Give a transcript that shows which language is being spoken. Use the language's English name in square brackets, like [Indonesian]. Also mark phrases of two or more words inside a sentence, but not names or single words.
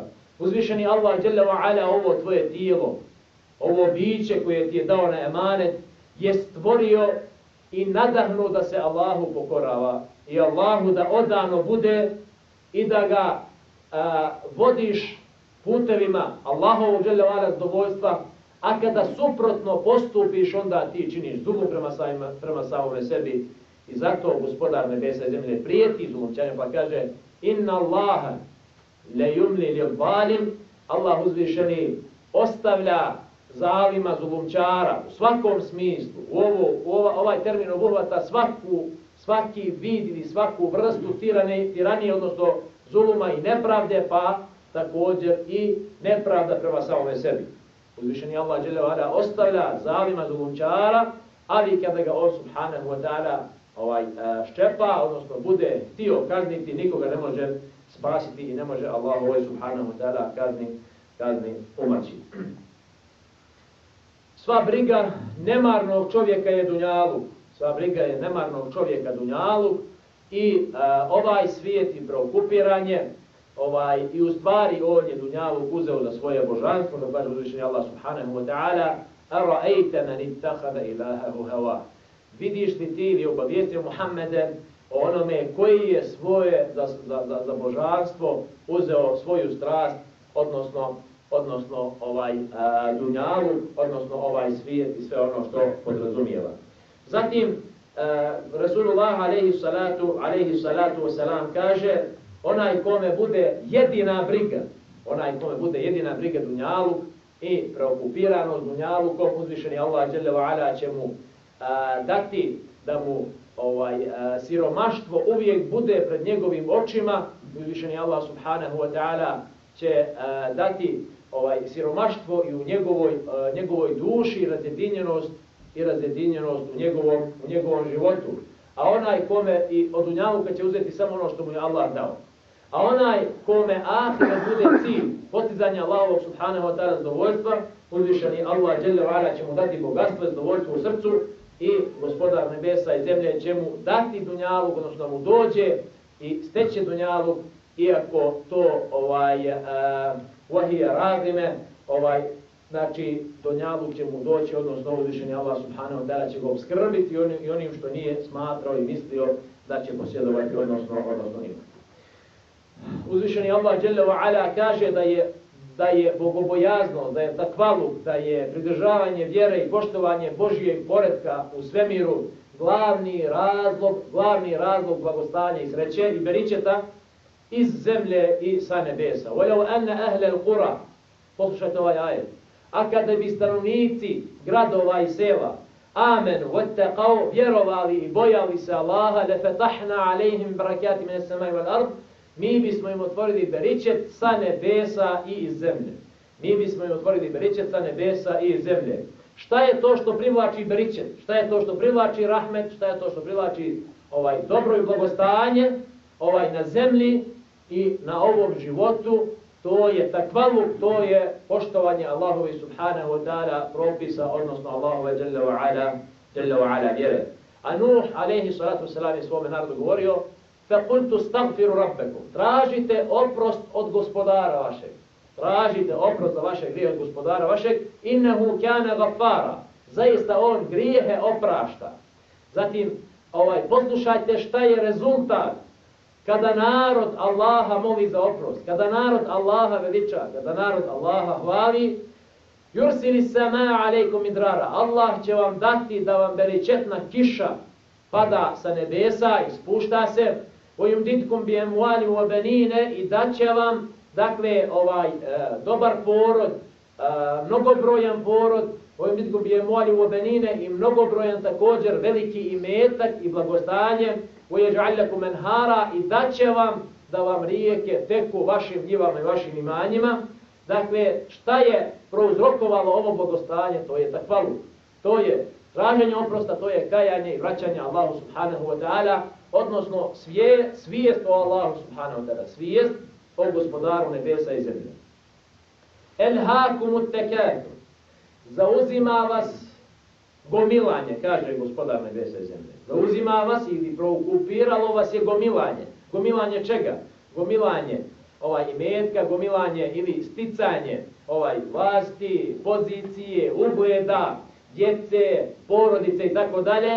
[Bosnian] Uzvišeni Allah [Arabic] جل وعلا [Bosnian] ovo tvoje tijelo, ovo biće koje ti je dao na emanet, je stvorio i nadahnuo da se Allahu pokorava i Allahu da odano bude i da ga vodiš putevima Allahovog [Arabic] جل وعلا [Bosnian] zadovoljstva, a kada suprotno postupiš, onda ti činiš zulum prema samome sebi. I zato gospodar nebesa i zemlje prijeti zulumčanjem, pa kaže: [Arabic] "إن الله ليملي للظالم", [Bosnian] Allah uzvišeni ostavlja zalima, zulumčara u svakom smislu. Ovaj termin obuhvata svaki vid ili svaku vrstu tiranije, odnosno zuluma i nepravde, pa također i nepravda prema samome sebi. Uzvišeni Allah [Arabic] جل وعلا [Bosnian] ostavlja zalima, zulumčara, ali kada ga on [Arabic] سبحانه وتعالى [Bosnian] ščepa, odnosno bude htio kazniti, nikoga ne može spasiti i ne može Allah [Arabic] سبحانه وتعالى [Bosnian] kazni umaći. Sva briga nemarnog čovjeka je dunjaluk. Sva briga je nemarnog čovjeka dunjaluk i ovaj svijet i preokupiranje i u stvari on je dunjaluk uzeo za svoje božanstvo, da kaže uzvišeni Allah [Arabic] سبحانه وتعالى: "أرأيت من اتخذ إلهه هواه." [Bosnian] Vidiš li ti ili obavijestio Muhammede o onome koji je svoje za božanstvo uzeo svoju strast, odnosno dunjaluk, odnosno ovaj svijet i sve ono što podrazumijeva. Zatim Rasulullah [Arabic] عليه الصلاة والسلام [Bosnian] kaže: onaj kome bude jedina briga dunjaluk i preokupiranost dunjalukom, uzvišeni Allah [Arabic] جل وعلا [Bosnian] će mu dati da mu siromaštvo uvijek bude pred njegovim očima. Uzvišeni Allah [Arabic] سبحانه وتعالى [Bosnian] će dati siromaštvo i u njegovoj duši razjedinjenost u njegovom životu. A onaj kome i od dunjaluka će uzeti samo ono što mu je Allah dao. A onaj kome ahiret bude cilj postizanja Allahovog [Arabic] سبحانه وتعالى [Bosnian] zadovoljstva, uzvišeni Allah [Arabic] جل وعلا [Bosnian] će mu dati bogatstvo i zadovoljstvo u srcu i gospodar nebesa i zemlje će mu dati dunjaluk, odnosno da mu dođe i steće dunjaluk, iako to [Arabic] وهي راغمة, [Bosnian] znači dunjaluk će mu doći, odnosno uzvišeni Allah [Arabic] سبحانه وتعالى [Bosnian] će ga obskrbiti i onim što nije smatrao i mislio da će posjedovati, odnosno imati. Uzvišeni Allah [Arabic] جل وعلا [Bosnian] kaže da je bogobojaznost, da je takvaluk, da je pridržavanje vjere i poštovanje Božijeg poretka u svemiru glavni razlog blagostanja i sreće i beričeta iz zemlje i sa nebesa. [Arabic] وَلَوْ أَنَّ أَهْلَ الْقُرَى, [Bosnian] poslušajte ovaj ajet, a kada bi stanovnici gradova i sela [Arabic] آمنوا واتقوا, [Bosnian] vjerovali i bojali se Allaha, [Arabic] لَفَتَحْنَا عَلَيْهِمْ بَرَكَاتِ مِنَ السَّمَاءِ وَالْأَرْضِ, [Bosnian] mi bismo im otvorili beričet sa nebesa i iz zemlje. Šta je to što privlači beričet? Šta je to što privlači rahmet? Šta je to što privlači dobro i blagostanje na zemlji i na ovom životu? To je takvaluk, to je poštovanje Allahove [Arabic] سبحانه وتعالى [Bosnian] propisa, odnosno Allahove [Arabic] جل وعلا [Bosnian] vjere. A Nuh [Arabic] عليه الصلاة والسلام [Bosnian] je svome narodu govorio: [Arabic] فَقُلْتُ اسْتَغْفِرُ رَبَّكُمْ. [Bosnian] Tražite oprost od gospodara vašeg. Tražite oprost za vaše grijehe od gospodara vašeg. [Arabic] إِنَّهُ كَانَ غَفَّارًا. [Bosnian] Zaista on grijehe oprašta. Zatim, poslušajte šta je rezultat kada narod Allaha moli za oprost, kada narod Allaha veliča, kada narod Allaha hvali. [Arabic] يرسل السماء عليكم مدرارا. [Bosnian] Allah će vam dati da vam beričetna kiša pada sa nebesa i spušta se. [Arabic] وَيُمْدِدْكُمْ بِأَمْوَالٍ وَبَنِينَ. [Bosnian] I daće vam, dakle, dobar porod, mnogobrojan porod. [Arabic] وَيُمْدِدْكُمْ بِأَمْوَالٍ وَبَنِينَ. [Bosnian] I mnogobrojan također veliki imetak i blagostanje. [Arabic] وَيَجْعَلْ لَكُمْ أَنْهَارًا. [Bosnian] I daće vam da vam rijeke teku vašim njivama i vašim imanjima. Dakle, šta je prouzrokovalo ovo blagostanje? To je takvaluk. To je traženje oprosta, to je kajanje i vraćanje Allahu [Arabic] سبحانه وتعالى, [Bosnian] odnosno svijest o Allahu [Arabic] سبحانه وتعالى, [Bosnian] svijest o gospodaru nebesa i zemlje. [Arabic] ألهاكم التكاثر. [Bosnian] Zauzima vas gomilanje, kaže gospodar nebesa i zemlje. Zauzima vas ili preokupiralo vas je gomilanje. Gomilanje čega? Gomilanje imetka, gomilanje ili sticanje vlasti, pozicije, ugleda, djece, porodice i tako dalje.